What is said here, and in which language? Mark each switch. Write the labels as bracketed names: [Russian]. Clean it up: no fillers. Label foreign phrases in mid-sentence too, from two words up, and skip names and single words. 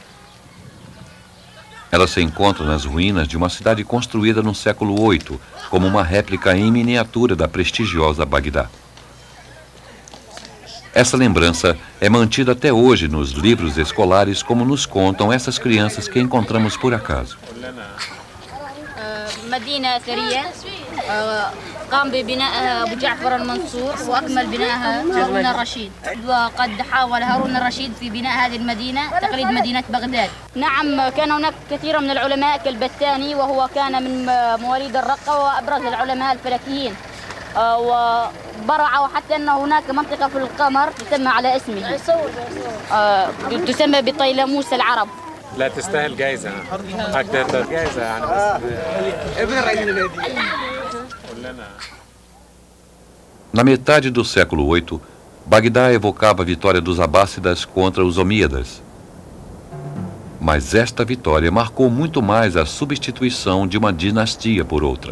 [Portuguese] Ela se encontra nas ruínas de uma cidade construída no século VIII, como uma réplica em miniatura da prestigiosa Bagdá. Essa lembrança é mantida até hoje nos livros escolares, como nos contam essas crianças que encontramos por acaso. [Arabic] مدينة ثرية قام ببنائها أبو جعفر المنصور وأكمل بنائها هارون الرشيد وقد حاول هارون الرشيد في بناء هذه المدينة تقليد مدينة بغداد. نعم كان هناك كثير من العلماء كالبستاني وهو كان من مواليد الرقة وأبرز العلماء الفلكيين وبرع حتى أن هناك منطقة في القمر تسمى على اسمه تسمى بطيلموس العرب. لا تستاهل جائزة أكثر جائزة يعني [Portuguese] Na metade do século VIII, Bagdá evocava a vitória dos abássidas contra os omíadas. Mas esta vitória marcou muito mais a substituição de uma dinastia por outra.